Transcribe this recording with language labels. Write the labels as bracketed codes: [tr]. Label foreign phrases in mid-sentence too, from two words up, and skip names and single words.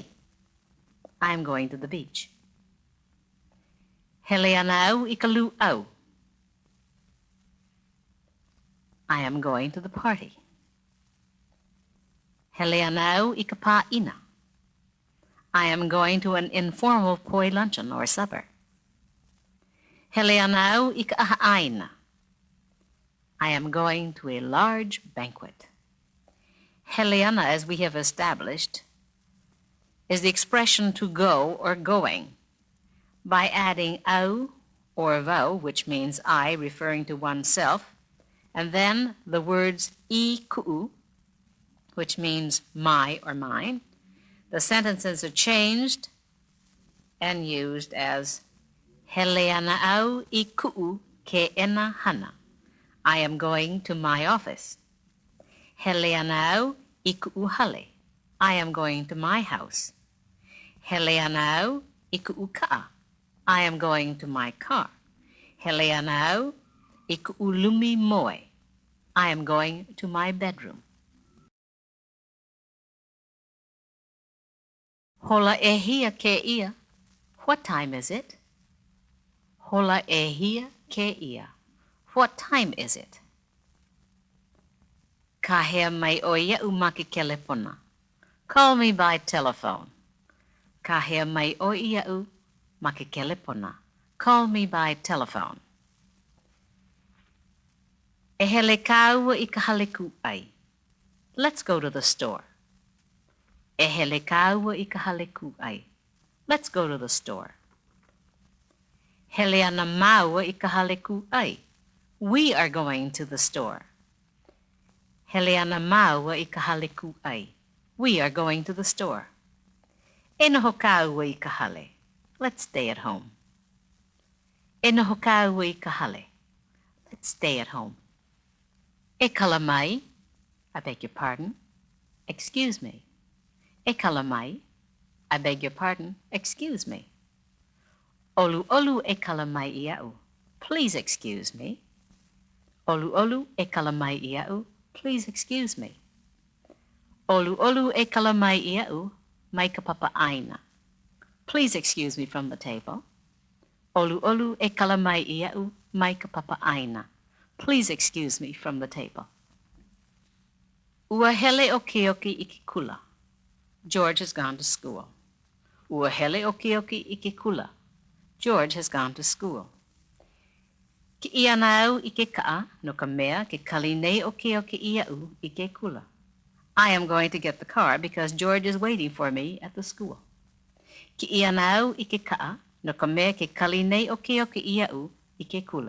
[en] I am going to the beach. [haw] Hele anau ikalu'au. [en] I am going to the party. [haw] Hele anau ikapa'ina. [en] I am going to an informal poi luncheon or supper. [haw] Hele anau I ka ahaaina. [en] I am going to a large banquet. Heleana, as we have established, is the expression to go or going. By adding au or vau, which means I, referring to oneself, and then the words [haw] I ku'u, [en] which means my or mine, the sentences are changed and used as [haw] Heleana au I ku'u ke ena hana. [en] I am going to my office. [haw] Heleana au I ku'u hale. [en] I am going to my house. [haw] Heleana au I ku'u ka'a. [en] I am going to my car. [haw] Heleana au I ku'u lumi moe. [en] I am going to my bedroom. [haw] Hola ehia ke ia. [en] What time is it? [haw] Hola ehia ke ia. [en] What time is it? [haw] Ka hea mai o ia'u ma ke kelepona. [en] Call me by telephone. [haw] Ka hea mai o ia'u ma ke kelepona. [en] Call me by telephone. [haw] E hele kāua I ka hale ku'ai. [en] Let's go to the store. [haw] E hele kāua I ka hale ku'ai. [en] Let's go to the store. [haw] Hele ana maua I ka hale ku'ai. [en] We are going to the store. [haw] Hele ana maua I ka hale ku'ai. [en] We are going to the store. [haw] E noho kāua I ka hale. [en] Let's stay at home. [haw] E noho kāua I ka hale. [en] Let's stay at home. [haw] E kala mai. [en] I beg your pardon. Excuse me. [haw] E kala mai. [en] I beg your pardon. Excuse me. [haw] Olu olu e kala mai ia'u. [en] Please excuse me. [haw] Olu olu e kala mai ia'u. [en] Please excuse me. [haw] Olu olu e kala mai ia'u. Mai ka papa aina. [en] Please excuse me from the table. [haw] Olu olu e kala mai ia'u. Mai ka papa aina. [en] Please excuse me from the table. [haw] Ua hele o keoki I ke kula. [en] George has gone to school. [haw] Ua hele o keoki I ke kula. [en] George has gone to school. [haw] Ki ia nau I ke ka'a no ka mea ke kali nei o keoki ia'u I ke kula. [en] I am going to get the car because George is waiting for me at the school. [haw] Ki ia nau I ke ka'a no ka mea ke kali nei o keoki ia'u I ke kula.